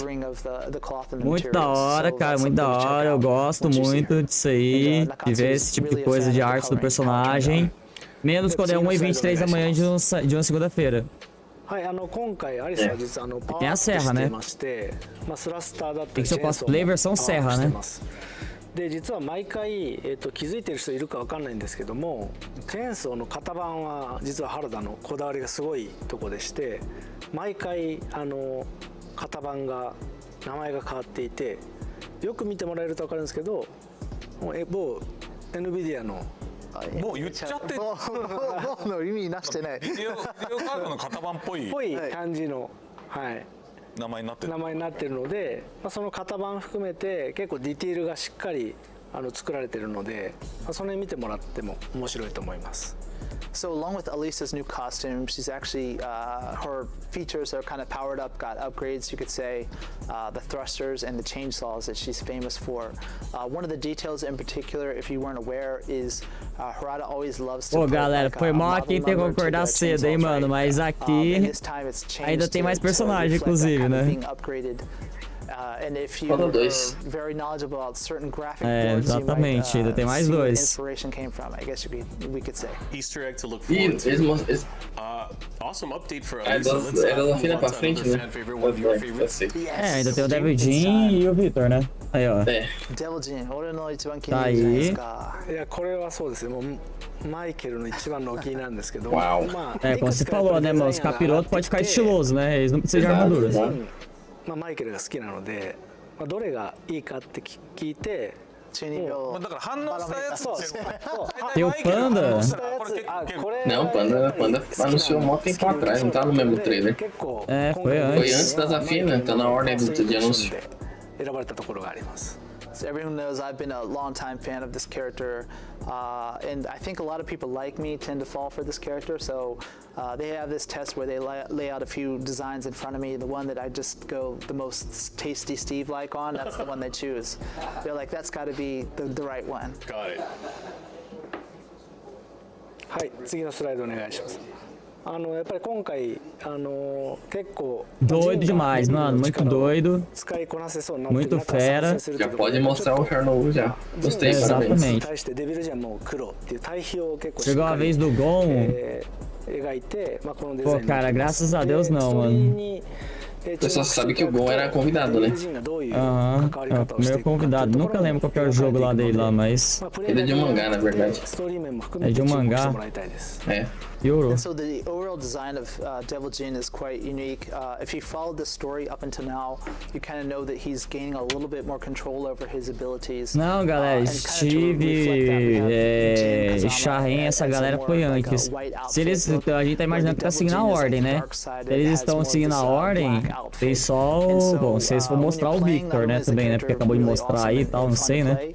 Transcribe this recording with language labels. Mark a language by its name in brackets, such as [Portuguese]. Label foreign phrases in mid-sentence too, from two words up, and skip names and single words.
[Portuguese] Muito da hora, cara, muito da hora. Eu gosto muito disso aí, de ver esse tipo de coisa de arte do personagem. Menos quando é 1h23 da manhã de uma segunda-feira. Tem a serra, né? Tem que ser o cosplay versão serra, né? [Japanese] で実は毎回、気づいてる人いるかわかんないんですけども、チェーンソーの型番は実は原田のこだわりがすごいとこでして、毎回型番が名前が変わっていて、よく見てもらえるとわかるんですけど、某 NVIDIA のもう言っちゃってる。の意味なしてない。ビデオカードの型番っぽい感じの、はい。名前になってるので、その型番含めて結構ディティールがしっかり作られてるので、その辺見てもらっても面白いと思います。 [English] So along with Alisa's new costume, she's actually her features are kind of powered up, got upgrades, you could say, the thrusters and the chainsaws that she's famous for. One of the details in particular, if you weren't aware, is Harada always loves to. [Portuguese] Pô, galera, foi mal aqui ter que concordar cedo, hein, mano, mas aqui ainda tem mais personagem, inclusive, né? Faltam 2. É, exatamente, ainda tem mais 2. [English] Easter egg to look forward to. Awesome update for Alisa. [Portuguese] Era da fina pra frente, né? É, ainda tem o Devil Jin e o Victor, né? Aí, ó. Tá aí. [Japanese] これはそうですね。もうマイケルの一番のお気に入りなんですけど。 [Portuguese] É, como você falou, né, mano? Os capirotos podem ficar estilosos, né? Eles não precisam de armadura. [Japanese] マイケルが好きなので、どれがいいかって聞いて、だから反応したやつって [Portuguese] tem o Panda? Não, Panda anunciou um tempo atrás, não tá no mesmo trailer. É, foi antes. Foi antes da Zafina, tá na ordem de anúncio. [Japanese] 選ばれたところがあります。 [English] So everyone knows I've been a long-time fan of this character, and I think a lot of people like me tend to fall for this character. So they have this test where they lay out a few designs in front of me. The one that I just go the most tasty Steve-like on, that's the one they choose. They're like, that's got to be the right one. Got it. [Japanese] はい、次のスライドお願いします。やっぱり今回結構 [Portuguese] Doido demais, mano, muito doido. [Japanese] 使いこなせそうになって [Portuguese] Muito fera. Já pode mostrar o char novo já. Gostei, parabéns. Exatamente. [Japanese] 対してデビルジャンも黒っていう対比を結構 [Portuguese] Chegou a vez do Gon. [Japanese] 描いて、このデザイ [Portuguese] Pô, [Japanese] ン [Portuguese] cara, graças a Deus não, mano. O pessoal sabe que o Gon era convidado, né? Aham, primeiro convidado. Nunca lembro qual que é o jogo lá dele lá, mas... Ele é de um mangá, na verdade. É de um mangá. É. Euro. [English] And so the overall design of 𝗔𝗽esse is quite unique. If you followed the story up until now, you kind of know that he's gaining a little bit more control over his abilities. [Portuguese] Não, galera, Steve, Charren, essa galera foi antes. Se eles, a gente tá imaginando que tá seguindo a ordem, né? Se eles estão seguindo a ordem, tem só o... Bom, se eles for mostrar o Victor, né, também, né? Porque acabou de mostrar aí e tal, não sei, né?